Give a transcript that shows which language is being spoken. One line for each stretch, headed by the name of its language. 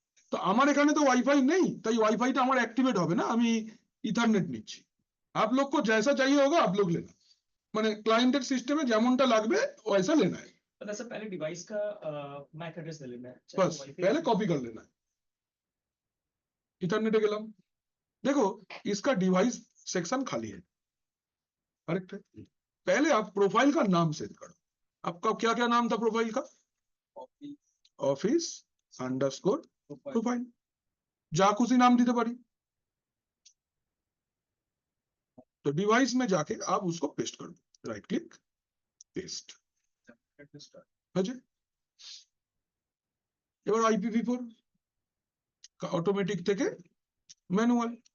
Bangla: তো আমার এখানে তো ওয়াইফাই নেই, তাই ওয়াইফাইটা আমার অ্যাক্টিভেট হবে না, আমি ইথারনেট নিচ্ছি।
Hindi: आप लोग को जैसा चाहिए होगा आप लोग लेना,
Bangla: মানে ক্লায়েন্টের সিস্টেমে যেমনটা লাগবে
Hindi: वैसा लेना है, मतलब सर पहले डिवाइस का मैक एड्रेस ले लेना है, चाहे बस वो वाईफाई पहले कॉपी कर लेना है। इथरनेटे गेलाम, देखो इसका डिवाइस सेक्शन खाली है, करेक्ट है। पहले आप प्रोफाइल का नाम सेट करो। आपका क्या क्या नाम था प्रोफाइल का? ऑफिस अंडरस्कोर प्रोफाइल,
Bangla: যা খুশি নাম দিতে পারি।
Hindi: तो डिवाइस में जाके आप उसको पेस्ट कर दो, राइट क्लिक पेस्ट, আছে।
Bangla: এবার IPv4 অটোমেটিক থেকে ম্যানুয়াল।